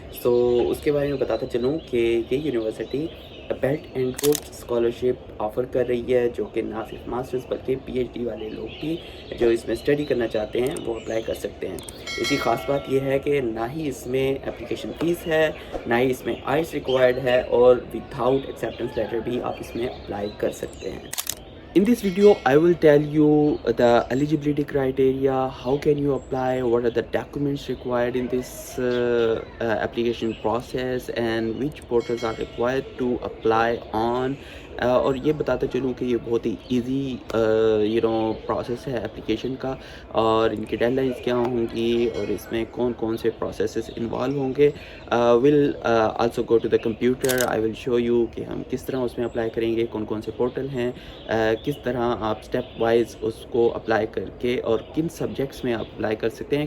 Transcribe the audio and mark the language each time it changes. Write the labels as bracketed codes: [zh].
[hi] सो उसके बारे में बताता चलूँ कि ये university belt and road scholarship offer कर रही है, जो कि ना सिर्फ मास्टर्स बल्कि पीएचडी वाले लोग भी जो इसमें स्टडी करना चाहते हैं वो अप्लाई कर सकते हैं। इसकी ख़ास बात ये है कि ना ही इसमें एप्लीकेशन फ़ीस है, ना ही इसमें आइल्स रिक्वायर्ड है, और विदाउट एक्सेप्टेंस लेटर भी आप इसमें अप्लाई कर सकते हैं। [en] In this video, I will tell you the eligibility criteria, how can you apply, what are the documents required in this application process, and which portals are required to apply on. [hi] और ये बताता चलूँ कि ये बहुत ही easy process है application का, और इनकी डेडलाइंस क्या होंगी, और इसमें कौन कौन से प्रोसेसेस इन्वॉल्व होंगे। [en] will also go to the computer, I will show you [hi] कि हम किस तरह उसमें अप्लाई करेंगे, कौन कौन से पोर्टल हैं, किस तरह आप स्टेप वाइज उसको अप्लाई करके और किन सब्जेक्ट्स में आप अप्लाई कर सकते हैं।